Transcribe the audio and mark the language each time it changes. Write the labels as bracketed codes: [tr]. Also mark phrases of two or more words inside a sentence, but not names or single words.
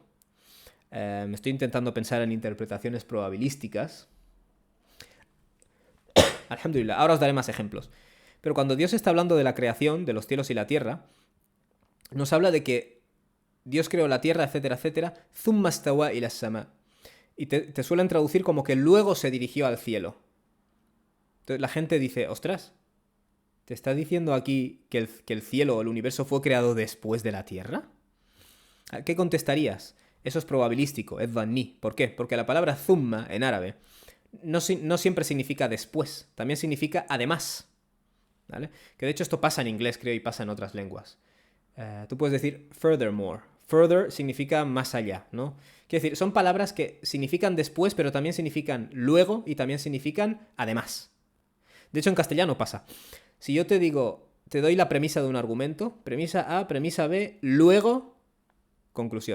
[es] Me estoy intentando pensar en interpretaciones probabilísticas. Alhamdulillah, ahora os daré más ejemplos. Pero cuando Dios está hablando de la creación, de los cielos y la tierra, nos habla de que Dios creó la tierra, etcétera, etcétera, [ar] ثم استوى إلى السماء. [es] Y te suelen traducir como que luego se dirigió al cielo. Entonces la gente dice, ostras, ¿te está diciendo aquí que el cielo o el universo fue creado después de la tierra? ¿Qué contestarías? Eso es probabilístico, es dhanni. ¿Por qué? Porque la palabra thumma en árabe no siempre significa después, también significa además. ¿Vale? Que de hecho esto pasa en inglés, creo, y pasa en otras lenguas. Tú puedes decir furthermore. Further significa más allá, ¿no? Quiere decir, son palabras que significan después, pero también significan luego y también significan además. De hecho, en castellano pasa. Si yo te digo, te doy la premisa de un argumento, premisa A, premisa B, luego, conclusión.